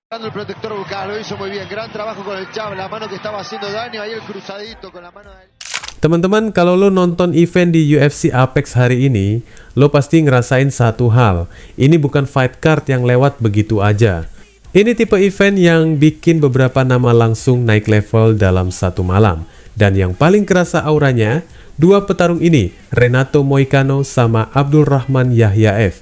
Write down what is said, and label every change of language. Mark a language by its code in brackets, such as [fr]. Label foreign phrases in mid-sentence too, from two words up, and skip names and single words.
[es] el protector bucal, lo hizo muy bien, gran trabajo con el jab, la mano que estaba haciendo daño, ahí el cruzadito con la mano de... [id] Teman-teman, kalau lo nonton event di UFC Apex hari ini, lo pasti ngerasain satu hal. Ini bukan [en] fight card [id] yang lewat begitu aja. Ini tipe event yang bikin beberapa nama langsung naik level dalam satu malam. Dan yang paling kerasa auranya, dua petarung ini, Renato Moicano sama Abdul Rahman Yahyaev.